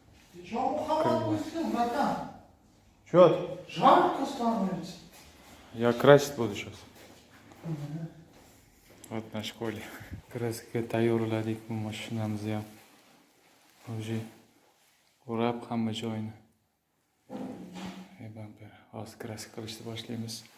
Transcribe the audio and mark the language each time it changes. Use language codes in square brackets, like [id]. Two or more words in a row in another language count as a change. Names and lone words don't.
[ru] братан. Чё? Жарко становится. Я красить буду сейчас. Вот на школе. [uz] Kraskaga tayyorladik bu mashinamizni ham. Уже o'rab hamma joyini. Bamper. Hozir kraska qilishni boshlaymiz.